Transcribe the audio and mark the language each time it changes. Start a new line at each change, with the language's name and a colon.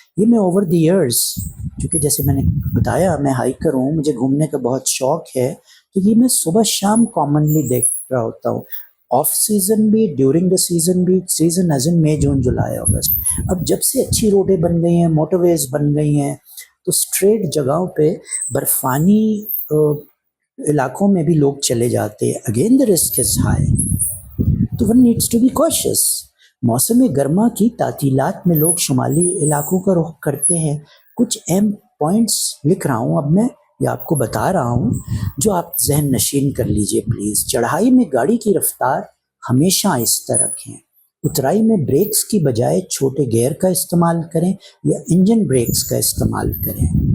Urdu: یہ میں
English: over the years,
Urdu: چونکہ جیسے میں نے بتایا میں ہائیکر ہوں، مجھے گھومنے کا بہت شوق ہے، تو یہ میں صبح شام کامنلی دیکھ رہا ہوتا ہوں، آف سیزن بھی، ڈیورنگ دا سیزن بھی.
English: Season as in May June July August.
Urdu: اب جب سے اچھی روڈیں بن گئی ہیں، موٹر ویز بن گئی ہیں، تو اسٹریٹ جگہوں پہ برفانی علاقوں میں بھی لوگ چلے جاتے ہیں.
English: Again the risk is high, تو one needs to be cautious.
Urdu: موسم گرما کی تعطیلات میں لوگ شمالی علاقوں کا رخ کرتے ہیں. کچھ اہم پوائنٹس لکھ رہا ہوں اب میں، یا آپ کو بتا رہا ہوں، جو آپ ذہن نشین کر لیجئے پلیز. چڑھائی میں گاڑی کی رفتار ہمیشہ آہستہ رکھیں. اترائی میں بریکس کی بجائے چھوٹے گیئر کا استعمال کریں یا انجن بریکس کا استعمال کریں.